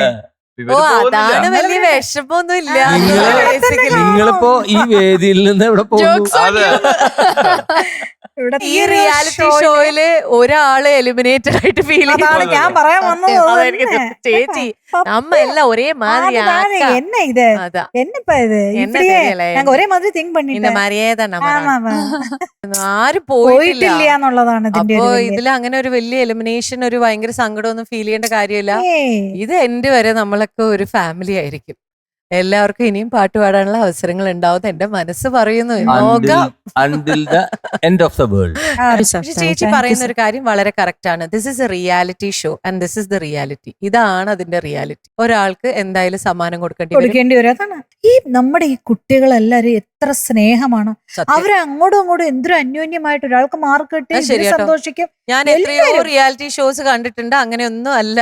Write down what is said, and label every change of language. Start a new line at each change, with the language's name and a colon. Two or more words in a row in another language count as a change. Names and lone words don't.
Malayalam: അതാണ് വലിയ വിഷമൊന്നും ഇല്ല. നിങ്ങളിപ്പോ ഈ വേദിയിൽ നിന്ന് എവിടെ പോകുന്നു? ഈ
English: reality showയില്
Malayalam: ഒരാള് എലിമിനേറ്റഡ് ആയിട്ട് ഫീൽ അതാണ് ഞാൻ പറയാൻ വന്നത്. ചേച്ചി നമ്മ എല്ലാം ഒരേ മാതിരി
Tamil: என்ன இது என்னப்பா இது இப்படியே நாங்க ஒரே மாதிரி திங்க் பண்ணிட்டோம்.
Malayalam: ആരും പോയിട്ടില്ല എന്നുള്ളതാണ് ഇതിന്റെ. അപ്പൊ ഇതിൽ അങ്ങനെ ഒരു വലിയ എലിമിനേഷൻ, ഒരു ഭയങ്കര സങ്കടമൊന്നും ഫീൽ ചെയ്യേണ്ട കാര്യമില്ല. ഇത് എന്റെ വരെ നമ്മളൊക്കെ ഒരു ഫാമിലി ആയിരിക്കും. എല്ലാവർക്കും ഇനിയും പാട്ട് പാടാനുള്ള അവസരങ്ങൾ ഉണ്ടാവും എന്റെ മനസ്സ് പറയുന്നു. ചേച്ചി പറയുന്ന ഒരു കാര്യം വളരെ കറക്റ്റ് ആണ്.
English: this is a reality show and this is the reality.
Malayalam: ഇതാണ് അതിന്റെ റിയാലിറ്റി. ഒരാൾക്ക് എന്തായാലും സമ്മാനം കൊടുക്കേണ്ടി വരും. ഈ നമ്മുടെ ഈ കുട്ടികളെല്ലാരും എത്ര സ്നേഹമാണ്. അവര് അങ്ങോട്ടും ഇങ്ങോട്ടും എന്തൊരു അന്യോന്യമായിട്ട് ഒരാൾക്ക് മാർക്ക് കിട്ടി സന്തോഷിക്കും. ഞാൻ എത്രയോ
English: reality shows
Malayalam: കണ്ടിട്ടുണ്ട്. അങ്ങനെയൊന്നും അല്ല.